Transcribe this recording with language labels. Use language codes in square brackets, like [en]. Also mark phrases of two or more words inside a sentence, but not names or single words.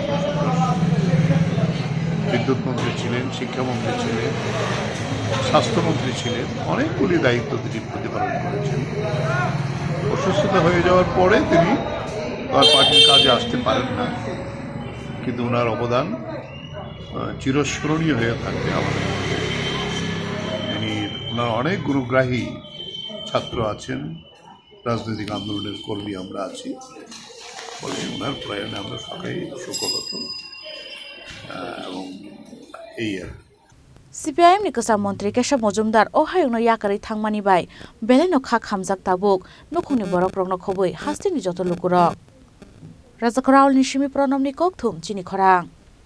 [bn] বিদ্যুৎ মন্ত্রী ছিলেন শিক্ষামন্ত্রী ছিলেন স্বাস্থ্যমন্ত্রী ছিলেন অনেকগুলি দায়িত্ব তিনি প্রতিপালন করেছেন অসুস্থতা হয়ে যাওয়ার পরে তিনি আর পার্টির কাজে আসতে পারেন না কিন্তু ওনার অবদান চিরস্মরণীয় হয়ে থাকবে আমাদের ওনার অনেক গুণগ্রাহী ছাত্র আছেন রাজনৈতিক আন্দোলনের কর্মী আমরা আছি ফলে ওনার প্রয়াণে আমরা সবাই শোকহত এবং এই আর [trp] CPIM ni Kesam Mantri Keshav Mojumdar o hayungno yakari thangmani bai beleno kha khamjak tabuk nukhungni borokrokno khobui hastini joto lukurok Rajakor Aulni Shimi Pronom ni kokthum chini khorang